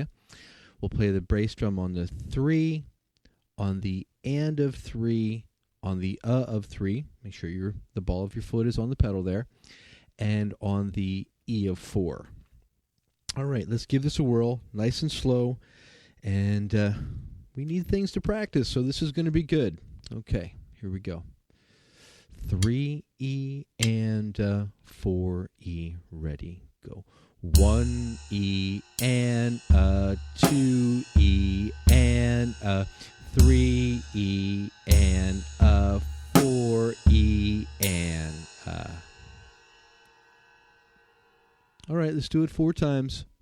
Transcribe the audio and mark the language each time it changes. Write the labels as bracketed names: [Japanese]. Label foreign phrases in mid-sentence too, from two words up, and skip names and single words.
[English] We'll play the bass drum on the 3, on the and of 3, on the of 3. Make sure the ball of your foot is on the pedal there. And on the E of 4. All right, let's give this a whirl, nice and slow. And we need things to practice, so this is going to be good. Okay, here we go. 3 E and 4 E, ready, go. 1 E and 2 E and 3 E and 4 E and All right, let's do it 4 times.